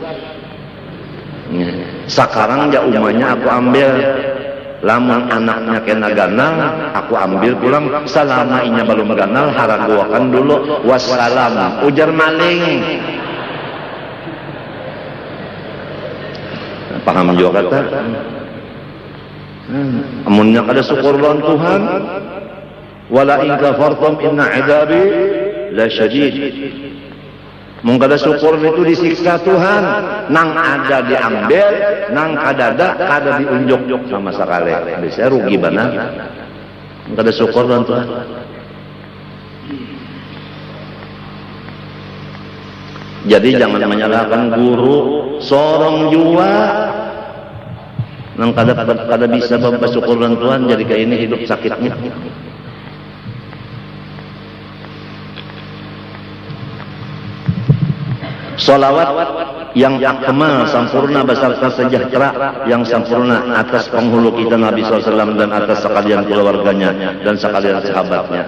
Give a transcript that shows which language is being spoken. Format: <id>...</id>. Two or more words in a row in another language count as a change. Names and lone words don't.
<bjn>Sekarang ya umanya aku ambil, lamun anaknya kena ganal, aku ambil pulang. Selama inya belum ganal, haraguakan dulu. Wassalam, ujar maling. Paham juga kata? Amunnya kada syukur lawan Tuhan.</bjn> <ar>ولئن كفرتم إن عذابي لشديد.</ar> <bjn>Mun kada syukur itu disiksa Tuhan, nang ada diambil, nang kadada kada diunjuk sama sekali. Bisa rugi benar. Kada syukur dan Tuhan. Jadi jangan menyalahkan guru, sorong jua nang kada bisa bersyukur dan Tuhan, jadi kayak ini hidup sakitnya.</bjn> <id>Salawat yang akmal, sempurna, beserta sejahtera yang sempurna atas penghulu kita Nabi SAW dan atas sekalian keluarganya dan sekalian sahabatnya.</id>